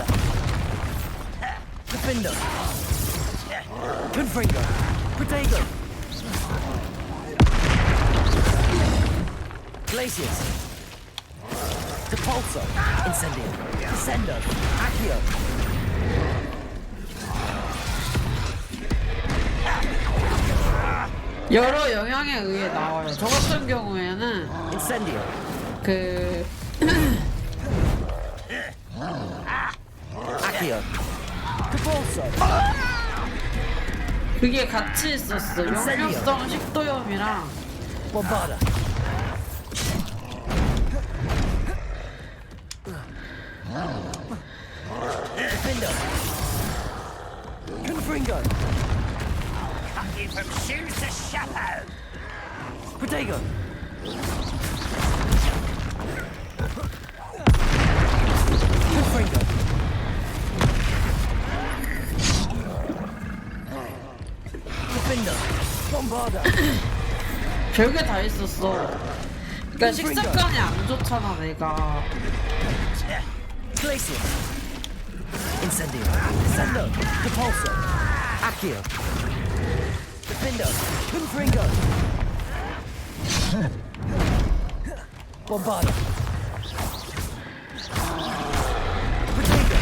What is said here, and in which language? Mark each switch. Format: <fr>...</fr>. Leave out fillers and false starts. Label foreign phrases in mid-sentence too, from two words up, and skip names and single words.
<la>Defender. Confringo. Protego. Glaciers. Depulso. Incendio. Descendo. Accio.</la> <ko>여러 영향에 의해 나와요. 저 같은 경우에는</ko> <la>Incendio. Accio. Depulso.</la> <ko>그게 같이 있었어. 역류성 식도염이랑</ko> <la>Bombarda. Defender. Confringo. Cookie from shoes to chapeau. Protego. Confringo. Defender. Bombarda.</la> <ko>별게 다 있었어. 그러니까 식습관이 안 좋잖아, 내가.</ko> <la>Glacier. Incendio. Descendo. Depulso. Accio. Defender. Confringo. Bombarda. Protego.</la>